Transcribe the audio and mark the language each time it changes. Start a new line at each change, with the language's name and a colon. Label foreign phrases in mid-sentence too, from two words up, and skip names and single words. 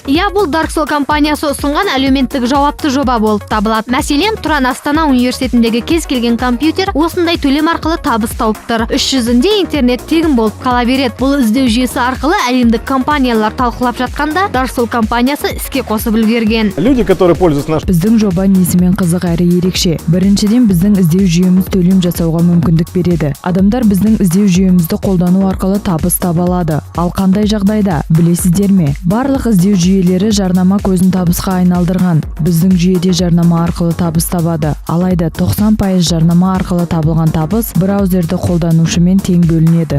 Kazakh: Я, бұл Дарксол компаниясы ұсынған әлеуметтік жауапты жоба болып табылады. Мәселен, Тұран Астана университетіндегі кез келген компьютер осындай төлем арқылы табыс тауып тұр. 300-інде интернет тегін болып қала береді. Бұл іздеу жүйесі арқылы әлемдік компаниялар талқылап жатқанда Дарксол компаниясы іске қосып үлгерген.
Russian: Люди, которые пользуются наш...
Kazakh: Біздің жоба несімен қызық әрі ерекше. Біріншіден, біздің іздеу жүйеміз төлем жасауға мүмкіндік береді. Адамдар біздің іздеу жүйемізді қолдану арқылы табыс таба алады. Ал қандай жағдайда, білесіздер ме? Барлық іздеу жүйелері жарнама көзін табысқа айналдырған. Біздің жүйеде жарнама арқылы табыс табады. Алайда 90% жарнама арқылы табылған табыс браузерді қолданушымен тең бөлінеді.